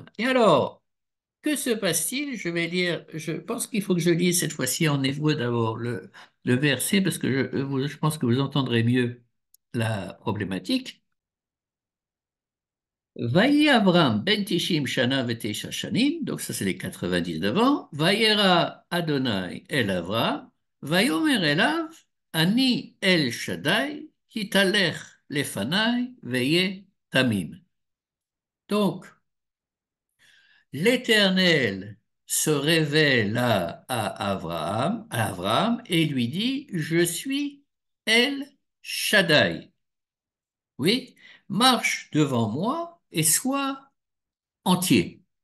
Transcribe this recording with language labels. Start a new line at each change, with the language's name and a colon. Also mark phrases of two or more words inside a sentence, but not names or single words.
French: Et alors, que se passe-t-il? Je vais lire, je pense qu'il faut que je lise cette fois-ci en hébreu d'abord le verset, parce que je pense que vous entendrez mieux la problématique.
Hebrew: ויהי אברם בן תשעים שנה ותשע שנים,
French: donc ça c'est les 99 ans.
Hebrew: וירא ה' אל אברם, ויאמר אליו, אני אל שדי, התהלך לפני, והיה תמים.
French: Donc, l'Éternel se révèle à Abraham et lui dit, je suis El Shaddai. Oui, marche devant moi et sois entier.